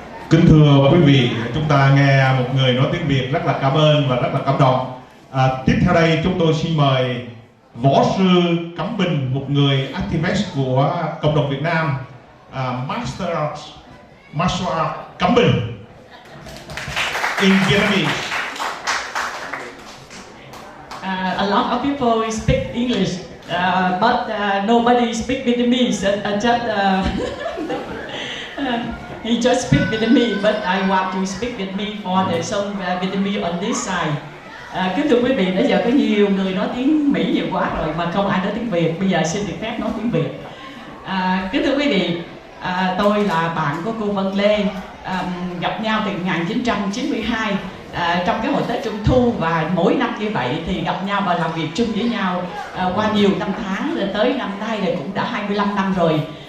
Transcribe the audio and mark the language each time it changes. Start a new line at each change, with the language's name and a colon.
Vietnamese: Kính thưa quý vị, chúng ta nghe một người nói tiếng Việt rất là cảm ơn và rất là cảm động. Tiếp theo đây chúng tôi xin mời võ sư Cẩm Bình, một người activist của cộng đồng Việt Nam,
English: Master of Martial Arts Cẩm Bình in Vietnamese. a lot of people speak English, but nobody speak Vietnamese. He just speak Vietnamese, but I want to speak Vietnamese for the song Vietnamese on this side.
Vietnamese: Kính thưa quý vị, nãy giờ có nhiều người nói tiếng Mỹ nhiều quá rồi mà không ai nói tiếng Việt. Bây giờ xin được phép nói tiếng Việt. Kính thưa quý vị, tôi là bạn của cô Vân Lê, gặp nhau từ 1992 trong cái hội Tết Trung Thu, và mỗi năm như vậy thì gặp nhau và làm việc chung với nhau qua nhiều năm tháng, rồi tới năm nay thì cũng đã 25 năm rồi.